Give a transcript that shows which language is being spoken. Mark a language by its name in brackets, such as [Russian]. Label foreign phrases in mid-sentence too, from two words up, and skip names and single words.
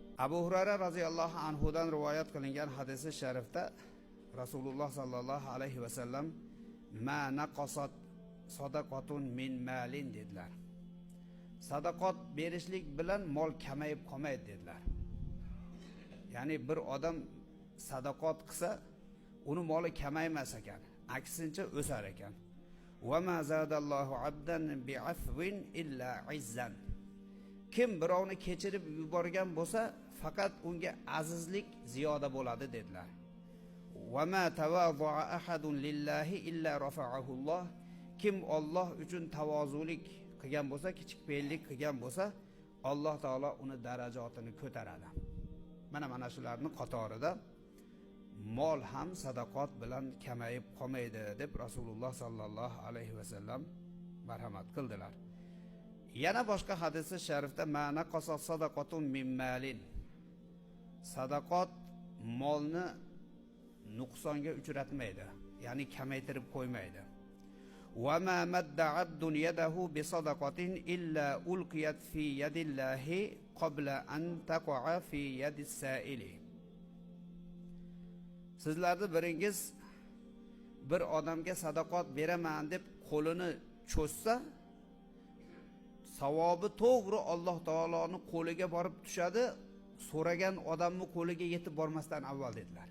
[Uzbek] Abu Hurayra [Arabic] رضي الله عنه [Uzbek] dan rivoyat qilingan hadisi sharifda Rasululloh [Arabic] صلى الله عليه وسلم ما نقصت صدقة من مال [Uzbek] dedilar. Sadaqat berishlik bilan mol kamayib qolmaydi dedilar. Ya'ni bir odam sadaqat qilsa, uni moli kamaymas ekan, aksincha o'sar ekan. [Arabic] وما زاد الله عبدا بعفو إلا عزا. [Uzbek] Kim birovni kechirib yuborgan bo'lsa, faqat unga azizlik ziyoda bo'ladi dedilar. [Arabic] وما تواضع أحد لله إلا رفعه الله. [Uzbek] Kim Alloh uchun tavozulik qilgan bo'lsa, kichikpeylik qilgan bo'lsa, Alloh taolo uni darajatini ko'taradi. Mana shularning qatorida mol ham sadaqat bilan kamayib qolmaydi deb Rasululloh [Arabic] صلى الله عليه وسلم [Uzbek] marhamat qildilar. Yana boshqa hadisi sharifda [Arabic] ما نقصت صدقة من مال. [Uzbek] Sadaqat molni nuqsonga uchratmaydi, ya'ni kamaytirib qo'ymaydi. [Arabic] وما مد عبد يده بصدقة إلا ألقيت في يد الله قبل أن تقع في يد السائل. [Uzbek] Sizlarning biringiz bir odamga sadaqat beraman deb qo'lini cho'zsa, savobi to'g'ri Alloh taoloning qo'liga borib tushadi, so'ragan odamning qo'liga yetib bormasdan avval dedilar.